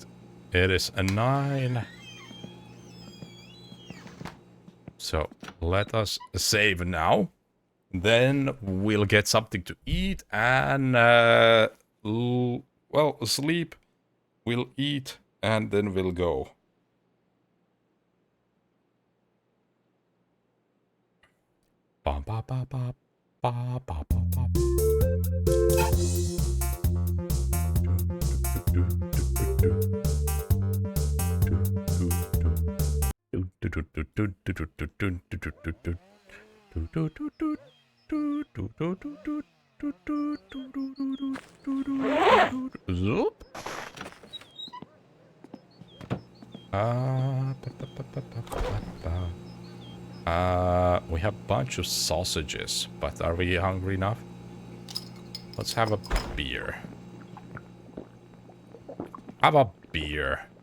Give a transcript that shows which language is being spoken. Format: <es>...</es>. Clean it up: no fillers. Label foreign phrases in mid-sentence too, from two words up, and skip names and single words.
<en>It is a 9. So let us save now. Then we'll get something to eat and well, sleep. We'll eat and then we'll go. Ba ba ba ba ba ba ba ba. Zoop. We have a bunch of sausages, but are we hungry enough? Let's have a beer. Have a beer.</en>